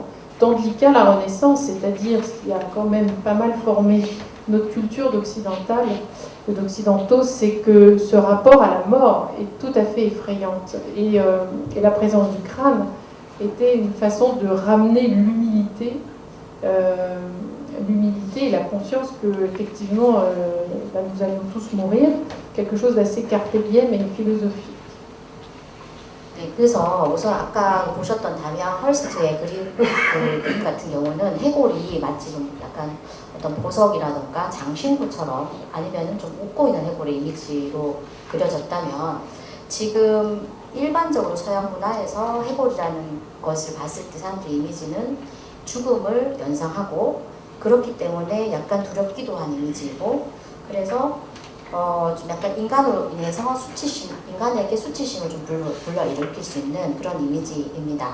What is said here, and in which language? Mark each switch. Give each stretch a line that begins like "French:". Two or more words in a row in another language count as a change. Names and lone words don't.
French: Tandis qu'à la Renaissance, c'est-à-dire ce qui a quand même pas mal formé notre culture d'occidentaux, c'est que ce rapport à la mort est tout à fait effrayante. Et la présence du crâne était une façon de ramener l'humilité et la conscience que effectivement nous allons tous mourir, quelque chose d'assez
Latin: carpe diem
French: et philosophique.
Korean: 네, 그래서 우선 아까 보셨던 다미안 헐스트의 그림 같은 경우는 해골이 마치 좀 약간 어떤 보석이라던가 장신구처럼 아니면 좀 웃고 있는 해골의 이미지로 그려졌다면 지금 일반적으로 서양 문화에서 해골이라는 것을 봤을 때 사람들의 이미지는 죽음을 연상하고 그렇기 때문에 약간 두렵기도 한 이미지이고 그래서 좀 약간 인간으로 인해서 인간에게 수치심을 좀 불러일으킬 수 있는 그런 이미지입니다.